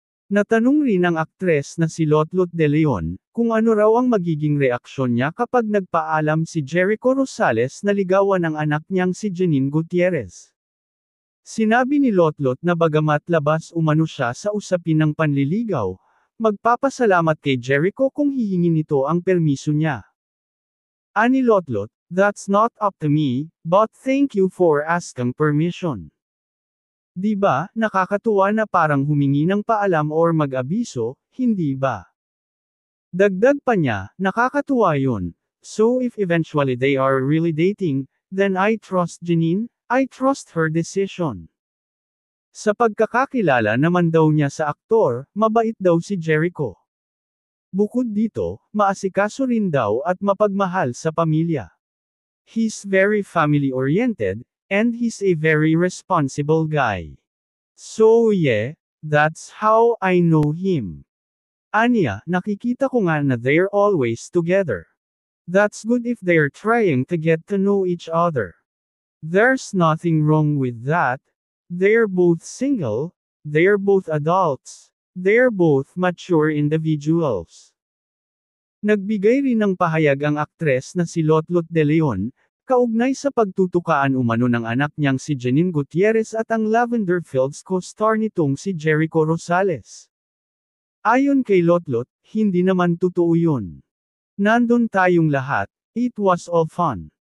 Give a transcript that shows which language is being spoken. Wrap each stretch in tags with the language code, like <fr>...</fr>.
<tl>Natanong rin ng aktres na si Lotlot de Leon, kung ano raw ang magiging reaksyon niya kapag nagpaalam si Jericho Rosales na ligawan ang anak niyang si Janine Gutierrez. Sinabi ni Lotlot na bagamat labas umano siya sa usapin ng panliligaw, magpapasalamat kay Jericho kung hihingin nito ang permiso niya.</tl> <en>Ani Lotlot, "That's not up to me, but thank you for asking permission."</en> <tl>Di ba, nakakatuwa na parang humingi ng paalam or mag-abiso, hindi ba? Dagdag pa niya, nakakatuwa yun.</tl> <en>So if eventually they are really dating, then I trust Janine, I trust her decision.</en> <tl>Sa pagkakakilala naman daw niya sa aktor, mabait daw si Jericho. Bukod dito, maasikaso rin daw at mapagmahal sa pamilya.</tl> <en>He's very family-oriented, and he's a very responsible guy. So yeah, that's how I know him.</en> <tl>Anya, nakikita ko nga na</tl> <en>they're always together. That's good if they're trying to get to know each other. There's nothing wrong with that. They're both single, they're both adults, they're both mature individuals.</en> <tl>Nagbigay rin ng pahayag ang aktres na si Lotlot de Leon, kaugnay sa pagtutukaan umano ng anak niyang si Janine Gutierrez at ang Lavender Fields co-star nitong si Jericho Rosales. Ayon kay Lotlot, hindi naman totoo yun. Nandun tayong lahat,</tl> <en>it was all fun.</en>